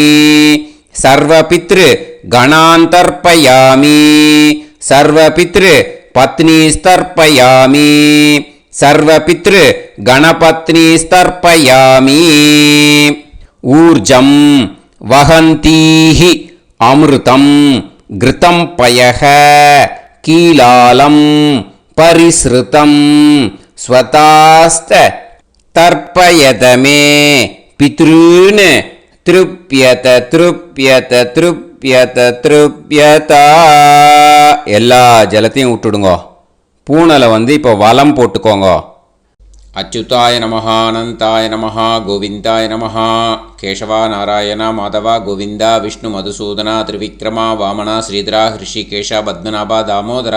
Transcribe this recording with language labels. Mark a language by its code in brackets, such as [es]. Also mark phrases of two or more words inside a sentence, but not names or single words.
[sa] सर्व पितृ गणान् तर्पयामि. सर्व पितृ पत्नीस्तर्पयामि. सर्व पितृ गणपत्नीस्तर्पयामि. ऊर्जं वहन्तीः अमृतं घृतं पयः कीलालं परिस्रुतं स्वधास्थ तर्पयतमे पितॄन् तृप्यत तृप्यत तृप्यत तृप्यत. [ta] எல்லா ஜலத்தையும் விட்டுடுங்க. பூனலை இப்போ வலம் போட்டுக்கோங்க. [sa] अच्युताय नमः अनन्ताय नमः गोविन्दाय नमः. கேசவா நாராயண மாதவா கோவிந்தா விஷ்ணு மதுசூதனா திரிவிக்ரமா வாமனா ஸ்ரீதரா ஹிருஷிகேஷா பத்மநாபா தாமோதரா.